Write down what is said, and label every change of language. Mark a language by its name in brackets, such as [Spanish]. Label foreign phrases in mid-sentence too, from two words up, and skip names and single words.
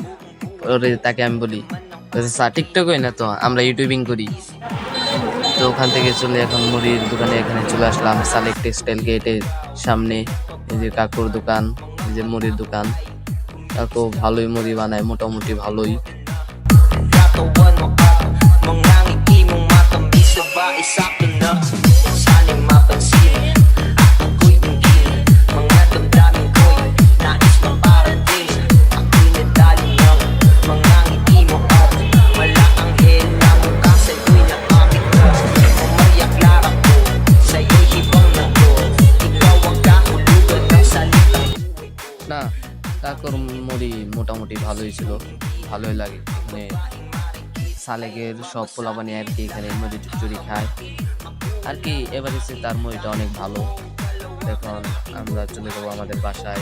[Bangla] ওরে তাকে আমি বলি, টিকটক করি না তো, আমরা ইউটিউবিং করি। তো ওখান থেকে চলে এখন মুড়ির দোকানে এখানে চলে আসলাম সালেক টেক্সটাইল গেটের সামনে। এই যে কাকুর দোকান, এই যে মুড়ির দোকান। কাকু ভালোই মুড়ি বানায়, মোটামুটি ভালোই। [Filipino] Katawan mo at mga ngiti mong matamis na ba isakto na sana'y mapansin at ako'y tingin mga damdamin ko'y nais maparating ako'y nadali ng mga ngiti mo at malaanghel na mukha sa'yo'y nakamit ko umayak lara ko sa'yo'y hibang na ko ikaw ang kahulugan ng salitang [Bangla] না, কাকুর মুড়ি মোটামুটি ভালোই ছিল, ভালোই লাগে। এখানে সালেকের সব পোলাপানি আর কি এখানে মুড়ি চুরি খায় আর কি। এবারে সে তার মুড়িটা অনেক ভালো। এখন আমরা চলে যাবো আমাদের বাসায়।